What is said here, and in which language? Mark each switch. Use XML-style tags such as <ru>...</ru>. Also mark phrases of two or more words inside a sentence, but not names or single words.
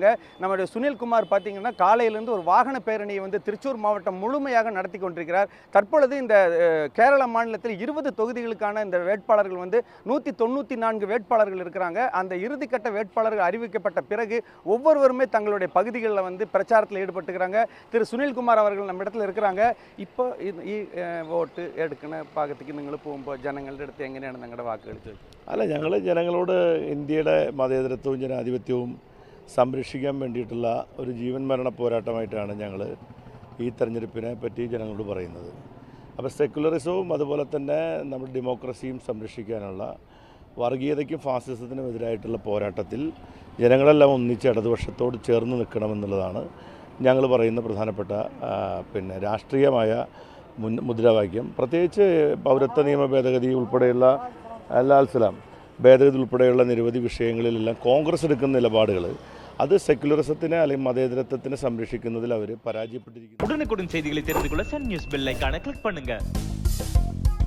<ta>நம்முடைய சுனில்குமார் பார்த்தீங்கன்னா காலையிலேருந்து ஒரு வாகன பேரணியை திருச்சூர் மாவட்டம் முழுமையாக நடத்தி கொண்டிருக்கிறார். தற்பொழுது இந்த கேரள மாநிலத்தில் 20 தொகுதிகளுக்கு இந்த வேட்பாளர்கள் 194 வேட்பாளர்கள் இருக்கிறாங்க. அந்த இறுதிக்கட்ட வேட்பாளர்கள் அறிவிக்கப்பட்ட பிறகு ஒவ்வொருவருமே தங்களுடைய பகுதிகளில் பிரச்சாரத்தில் ஈடுபட்டுக்கிறாங்க. திரு சுனில்குமார் அவர்கள் நம்ம இடத்துல இருக்கிறாங்க.</ta> <ml>இப்போ വോട്ട് എടുക്കുന്ന ഭാഗത്തേക്ക് നിങ്ങൾ പോകുമ്പോൾ ജനങ്ങളുടെ അടുത്ത് എങ്ങനെയാണ് നിങ്ങളുടെ വാക്കുകൾ ചോദിക്കുന്നത്? അല്ല, ഞങ്ങൾ ജനങ്ങളോട് ഇന്ത്യയുടെ മതേതരത്വവും ജനാധിപത്യവും സംരക്ഷിക്കാൻ വേണ്ടിയിട്ടുള്ള ഒരു ജീവൻ മരണ പോരാട്ടമായിട്ടാണ് ഞങ്ങൾ ഈ തെരഞ്ഞെടുപ്പിനെ പറ്റി ജനങ്ങളോട് പറയുന്നത്. അപ്പോൾ സെക്കുലറിസവും അതുപോലെ തന്നെ നമ്മുടെ ഡെമോക്രസിയും സംരക്ഷിക്കാനുള്ള വർഗീയതയ്ക്കും ഫാസിസത്തിനും എതിരായിട്ടുള്ള പോരാട്ടത്തിൽ ജനങ്ങളെല്ലാം ഒന്നിച്ച് ഇടതുപക്ഷത്തോട് ചേർന്ന് നിൽക്കണമെന്നുള്ളതാണ് ഞങ്ങൾ പറയുന്ന പ്രധാനപ്പെട്ട രാഷ്ട്രീയമായ മുദ്രാവാക്യം. പ്രത്യേകിച്ച് പൗരത്വ നിയമ ഭേദഗതി ഉൾപ്പെടെയുള്ള ലാൽസലാം ഭേദഗതി ഉൾപ്പെടെയുള്ള നിരവധി വിഷയങ്ങളിലെല്ലാം കോൺഗ്രസ് എടുക്കുന്ന നിലപാടുകൾ അത് സെക്കുലറിസത്തിനെ അല്ലെങ്കിൽ மதேதரத்துவத்தினை സംരക്ഷിക്കുന്നതിൽ അവർ പരാജയപ്പെട്ടിരിക്കുന്നു.</ml> <ta>உடனுக்குடன் செய்திகளை தெரிந்து கொள்ள சன் நியூஸ் பெல் ஐகானை கிளிக் பண்ணுங்க.</ta>